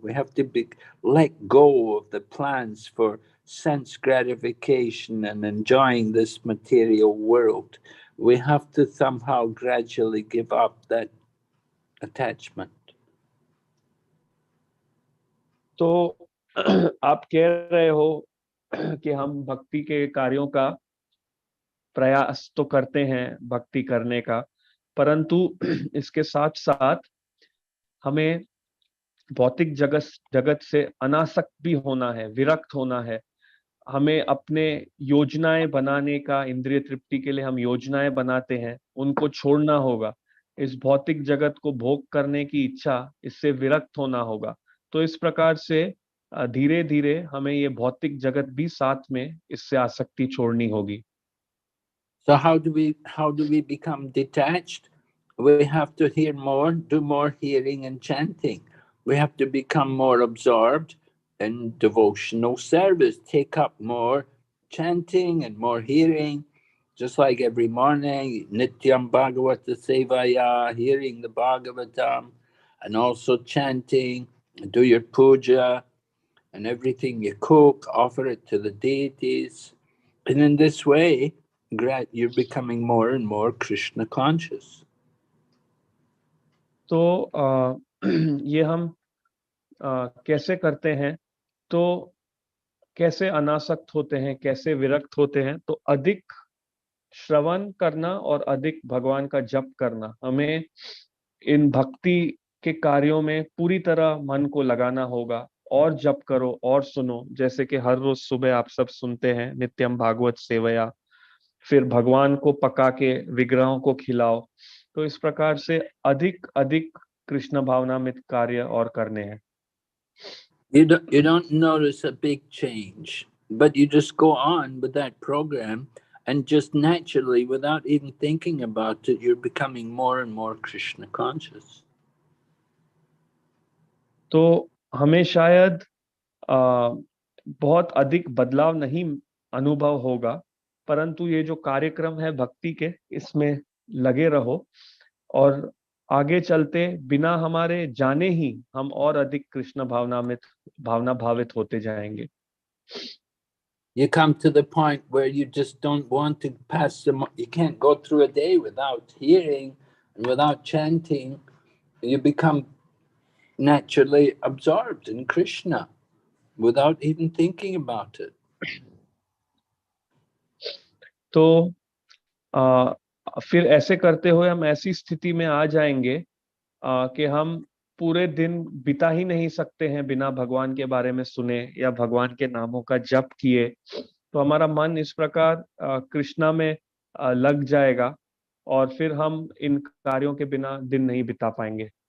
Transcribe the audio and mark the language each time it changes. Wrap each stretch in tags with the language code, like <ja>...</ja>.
<en>We have to let go of the plans for sense gratification and enjoying this material world. We have to somehow gradually give up that attachment.</en> <hi>तो आप कह रहे हो कि हम भक्ति के कार्यों का प्रयास तो करते हैं भक्ति करने का, परंतु इसके साथ साथ हमें भौतिक जगत से अनासक्त भी होना है, विरक्त होना है। हमें अपने योजनाएं बनाने का, इंद्रिय तृप्ति के लिए हम योजनाएं बनाते हैं, उनको छोड़ना होगा। इस भौतिक जगत को भोग करने की इच्छा, इससे विरक्त होना होगा। तो इस प्रकार से धीरे धीरे हमें ये भौतिक जगत भी साथ में इससे आसक्ति छोड़नी होगी।</hi> <en>So how do we become detached? We have to hear more, do more hearing and chanting. We have to become more absorbed in devotional service, take up more chanting and more hearing, just like every morning, Nityam Bhagavata Sevaya, hearing the Bhagavatam, and also chanting, do your puja, and everything you cook, offer it to the deities. And in this way, you're becoming more and more Krishna conscious.</en> <hi>तो ये हम कैसे करते हैं, तो कैसे अनासक्त होते हैं, कैसे विरक्त होते हैं, तो अधिक श्रवण करना और अधिक भगवान का जप करना। हमें इन भक्ति के कार्यों में पूरी तरह मन को लगाना होगा, और जप करो और सुनो, जैसे कि हर रोज सुबह आप सब सुनते हैं नित्यम भागवत सेवया, फिर भगवान को पका के विग्रहों को खिलाओ। तो इस प्रकार से अधिक अधिक कृष्ण भावनामृत कार्य और करने हैं।</hi> <en>You don't notice a big change, but you just go on with that program, and just naturally, without even thinking about it, you're becoming more and more Krishna conscious.</en> <hi>तो हमें शायद बहुत अधिक बदलाव नहीं अनुभव होगा, परंतु ये जो कार्यक्रम है भक्ति के, इसमें लगे रहो, और आगे चलते बिना हमारे जाने ही हम और अधिक कृष्ण भावना भावित होते जाएंगे।</hi> <en>You come to the point where you just don't want to you can't go through a day without hearing and without chanting. You become naturally absorbed in Krishna without even thinking about it.</en> <hi>तो फिर ऐसे करते हुए हम ऐसी स्थिति में आ जाएंगे कि हम पूरे दिन बिता ही नहीं सकते हैं बिना भगवान के बारे में सुने या भगवान के नामों का जप किए। तो हमारा मन इस प्रकार कृष्णा में लग जाएगा, और फिर हम इन कार्यों के बिना दिन नहीं बिता पाएंगे।</hi>